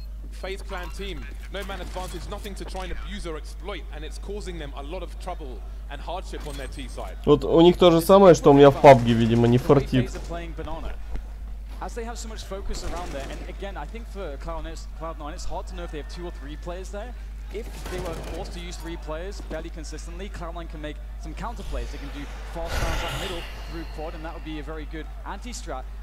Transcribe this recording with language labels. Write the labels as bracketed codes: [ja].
[en] FaZe Clan team, no man advantage, nothing to try and abuse or exploit, and it's causing them a lot of trouble and hardship on their T side. [ru] Вот у них то же самое, что у меня в PUBG, видимо, не фартит. [en] As they have so much focus around there, and again, I think for Cloud9, it's hard to know if they have 2 or 3 players there. If they were forced to use 3 players fairly consistently, Cloud9 can make some counter plays. They can do fast rounds up middle through quad, and that would be a very good anti-strat.